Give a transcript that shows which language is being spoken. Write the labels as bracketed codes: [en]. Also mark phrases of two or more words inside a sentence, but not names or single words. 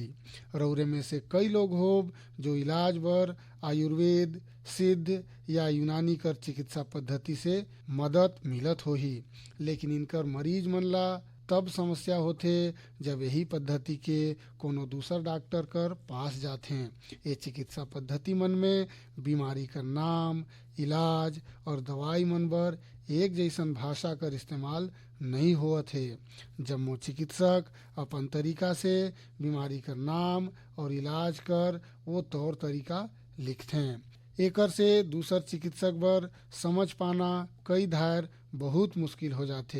[hne] रौरे में से कई लोग हो जो इलाज बर आयुर्वेद, सिद्ध या यूनानी कर चिकित्सा पद्धति से मदद मिलत होही, लेकिन इनकर मरीज मन ला तब समस्या होथे जब यही पद्धति के कोनो दूसर डॉक्टर कर पास जाथे। ये चिकित्सा पद्धति मन में बीमारी का नाम, इलाज और दवाई मन बर एक जैसन भाषा कर इस्तेमाल नहीं होत है। जब वो चिकित्सक अपन तरीका से बीमारी का नाम और इलाज कर वो तौर तरीका लिखथे। एकर से दूसर चिकित्सक बर समझ पाना कई धार बहुत मुश्किल हो जाथे।